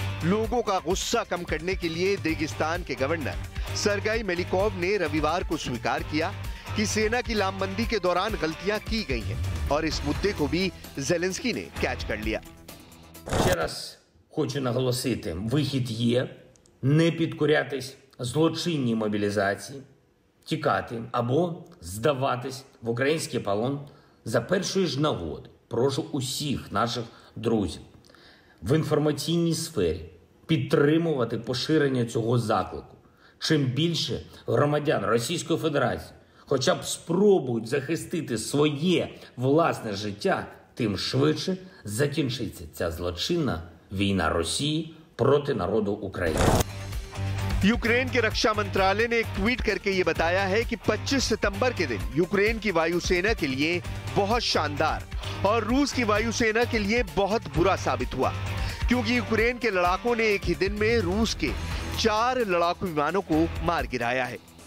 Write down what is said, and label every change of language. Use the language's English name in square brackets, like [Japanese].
[Hindi] लोगों का गुस्सा कम करने के लिए रेगिस्तान के गवर्नर सरगेई मेलिकोव ने रविवार को स्वीकार किया कि सेना की लामबंदी के दौरान गलतियां की गई हैं और इस मुद्दे को भी ज़ेलेंस्की ने कैच कर लिया। [Ukrainian] Ще раз хочу наголосити, вихід є, не підкорятись злочинній мобілізації, тікати або здаватись в український полон за першої ж нагоди. Прошу усіх наших друзів в інформаційній сфері підтримувати поширення цього заклику. Чим більше громадян Російської Федерації хоча б спробують захистити своє власне життя, тим швидше закінчиться ця злочинна війна Росії проти народу України. [Hindi] यूक्रेन के रक्षा मंत्रालय ने एक ट्वीट करके ये बताया है कि 25 सितंबर के दिन यूक्रेन की वायुसेना के लिए बहुत शानदार और रूस की वायुसेना के लिए बहुत बुरा साबित हुआ, क्योंकि यूक्रेन के लड़ाकों ने एक ही दिन में रूस के 4 लड़ाकू विमानों को मार गिराया है।